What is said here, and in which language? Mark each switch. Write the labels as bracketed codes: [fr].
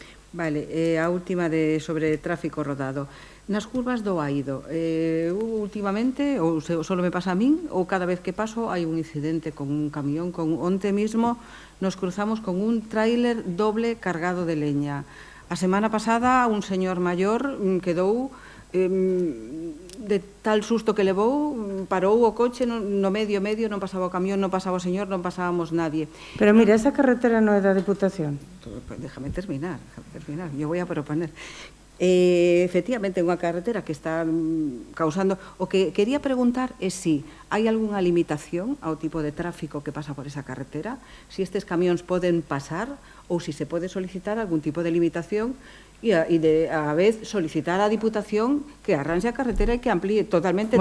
[gl] Vale, a última sobre tráfico rodado. Nas curvas do Aido, últimamente, ou só me pasa a min, ou cada vez que paso hai un incidente con un camión, onte mesmo nos cruzamos con un tráiler doble cargado de leña. A semana pasada un señor maior quedou de tal susto que levou, parou o coche no medio, non pasaba o camión, non pasaba o señor, non pasábamos nadie. Pero mira, esa carretera non é da Diputación. [es] Déjame terminar, yo voy a proponer. [gl] Efectivamente, é unha carretera que está causando... O que quería preguntar é se hai algunha limitación ao tipo de tráfico que pasa por esa carretera, se estes camións poden pasar ou se se pode solicitar algún tipo de limitación e a vez solicitar á Diputación que arranxe a carretera e que amplíe totalmente.